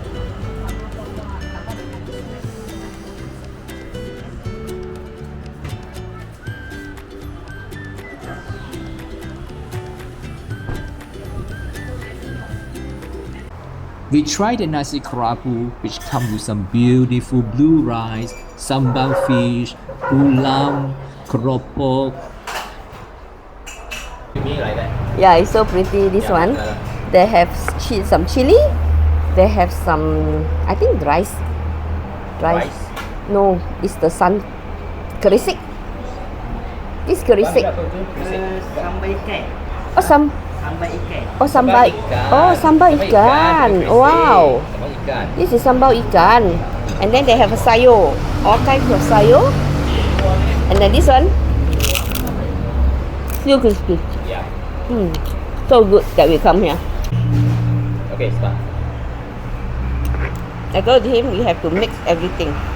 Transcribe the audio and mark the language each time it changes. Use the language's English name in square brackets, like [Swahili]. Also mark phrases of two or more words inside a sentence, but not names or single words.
[English] We tried the [Malay] nasi kerabu, [English] which comes with some beautiful blue rice, sambal fish, ulam, keropok. You mean like that? Yeah, it's so pretty. This one, they have some chili. They have some, I think rice. Rice? No, it's the sun. Kerisik. It's kerisik. [Malay] Sambal ikan. Oh, Sambal ikan. Oh, sambal. Oh, sambal ikan. Wow. Sambal ikan. [English] This is [Malay] sambal ikan. [English] And then they have a sayur. All kinds of sayur. And then this one, still crispy. Yeah. So good that we come here. Okay, start. I told him we have to mix everything.